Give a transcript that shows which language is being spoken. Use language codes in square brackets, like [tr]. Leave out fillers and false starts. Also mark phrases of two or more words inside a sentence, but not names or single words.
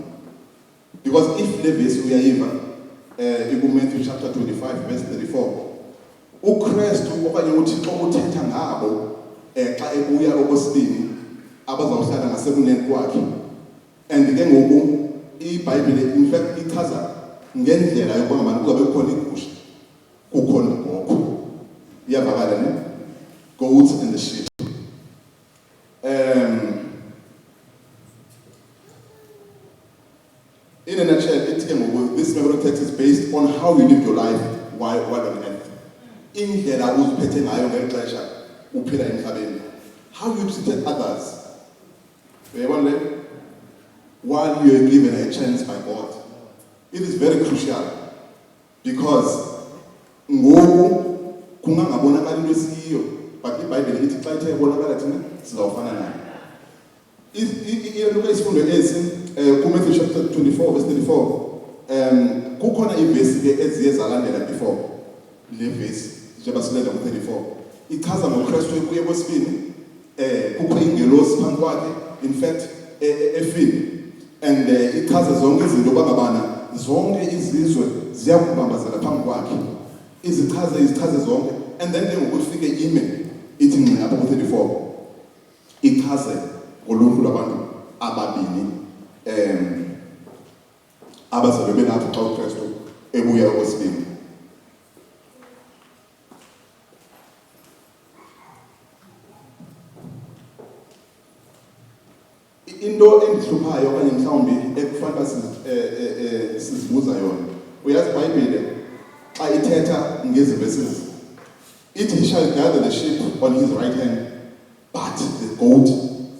[en] Because if [xh] le verse uyayiva Matthew chapter 25 verse 34 uKristu okanye uThixo uthetha ngabo xa ebuya okwesibini abazawuhlala ngasekunene kwakhe. And ke ngoku iBhayibhile [en] in fact [xh] ichaza ngendlela yokuba ngabana kuzabe kukhona igusha kukhona igogo. Iyavakala ne? [en] Goats and the sheep. In a nutshell, this memory text is based on how you live your life while on earth. [xh] Indlela uziphethe ngayo ngeli xesha uphila emhlabeni. [en] How you treated others. While you are given a chance by God. It is very crucial because [xh] ngoku kungangabonakali into esiyo, but iBhayibhile ithi xa ithe ibonakala thina sizawufana nayo. Iluka isifundo esi Matthew chapter 24 verse 34 kukhona ivesi ke eziye zalandela before le vesi njengoba silela ku-34 ichaza ngoKristu ebuye kwesibini kukho ingelosi phambi kwakhe [en] in fact [xh] efini and ichaza zonke izinto bangabana zonke izizwe ziyakubambazela phambi kwakhe izichaze zonke and then ngokufike ime ithi ngqi apha ku-34 ichaze ngoluhlu lwabantu ababini abazabe benapho xa uKristu ebuya okwesibini. Into endihluphayo okanye mhlawumbi ekufanele sizibuza yona uyazi iBhayibhile xa ithetha ngezi verses ithi [en] he shall gather the sheep on his right hand but the goat